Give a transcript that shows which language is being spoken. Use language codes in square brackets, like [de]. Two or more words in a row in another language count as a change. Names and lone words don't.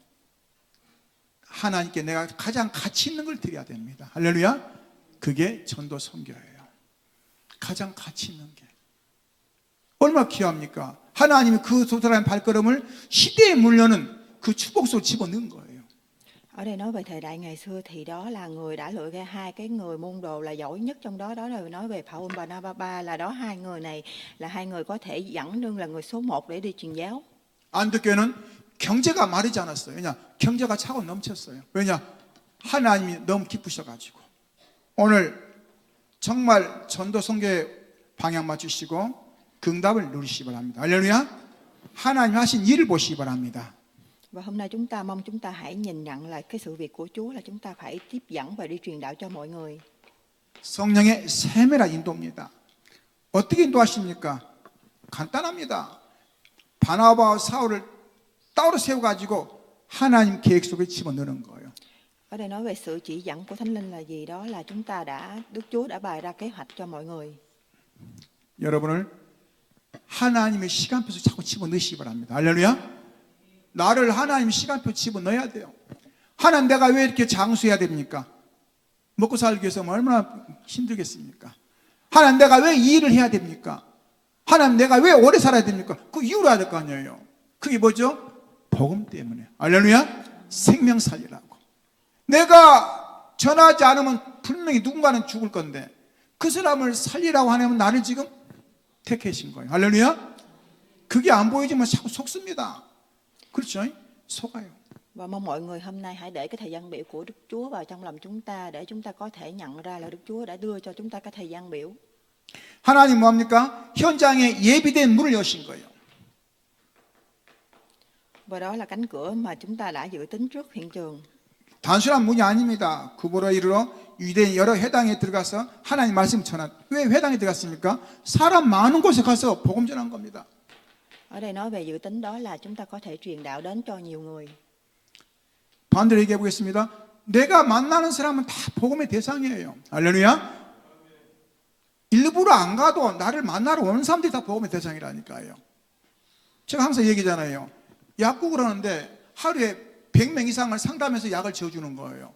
[ko] 하나님께 내가 가장 가치 있는 걸 드려야 됩니다. 할렐루야. 그게 전도 선교예요. 가장 가치 있는 게 얼마나 귀합니까? 하나님이 그 두 사람의 발걸음을 시대에 물려는 그 축복 속에 집어넣은 거예요. [vi] Ở đây nói về thời đại ngày xưa thì đó là người đã lựa ra hai cái người môn đồ là giỏi nhất trong đó, đó là nói về Phaolô và Barnabas, là đó hai người này là hai người có thể dẫn đương là người số 1 để đi truyền giáo. [ko] 안디옥 교회는 경제가 마르지 않았어요. 왜냐? 경제가 차고 넘쳤어요. 왜냐? 하나님이 너무 기쁘셔가지고 오늘 정말 전도 선교에 방향 맞추시고 긍답을 누리시기 바랍니다. 할렐루야. 하나님 하신 일을 보시기 바랍니다. [vi] Và hôm nay chúng ta mong chúng ta hãy nhìn nhận lại cái sự việc của Chúa là chúng ta phải tiếp dẫn và đi truyền đạo cho mọi người. [ko] 성령의 세밀한 인도입니다. 어떻게 인도하십니까? 간단합니다. 바나바와 사울을 따로 세워가지고 하나님 계획 속에 집어넣는 거예요. [vi] Ở đây nói về sự chỉ dẫn của Thánh Linh là gì? Đó là chúng ta Đức Chúa đã bày ra kế hoạch cho mọi người. [ko] 여러분을 하나님의 시간표에 자꾸 집어넣으시기 바랍니다. 할렐루야. 나를 하나님 시간표 집어넣어야 돼요. 하나님 내가 왜 이렇게 장수해야 됩니까? 먹고 살기 위해서 얼마나 힘들겠습니까? 하나님 내가 왜 이 일을 해야 됩니까? 하나님 내가 왜 오래 살아야 됩니까? 그 이유를 해야 될 거 아니에요. 그게 뭐죠? 복음 때문에. 할렐루야. 생명 살리라고. 내가 전하지 않으면 분명히 누군가는 죽을 건데 그 사람을 살리라고 하면 나를 지금 택하신 거예요. 할렐루야. 그게 안 보이지만 자꾸 속습니다. 그렇죠? 속아요. [vi] Và mong mọi người hôm nay hãy để cái thời gian biểu của Đức Chúa vào trong lòng chúng ta để chúng ta có thể nhận ra là Đức Chúa đã đưa cho chúng ta cái thời gian biểu. [ko] 하나님 뭡니까? 현장에 예비된 문을 여신 거예요. [vi] Và đó là cánh cửa mà chúng ta đã dự tính trước hiện trường. [ko] 단순한 문이 아닙니다. 구보라 이르러 유대인 여러 회당에 들어가서 하나님 말씀 전한. 왜 회당에 들어갔습니까? 사람 많은 곳에 가서 복음 전한 겁니다. [vi] Ở đây nói về dự tính đó là chúng ta có thể truyền đạo đến cho nhiều người. [ko] 반대로 얘기해 보겠습니다. 내가 만나는 사람은 다 복음의 대상이에요. 할렐루야. 일부러 안 가도 나를 만나러 오는 사람들이 다 복음의 대상이라니까요. 제가 항상 얘기잖아요. 약국을 하는데 하루에 100명 이상을 상담해서 약을 지어주는 거예요.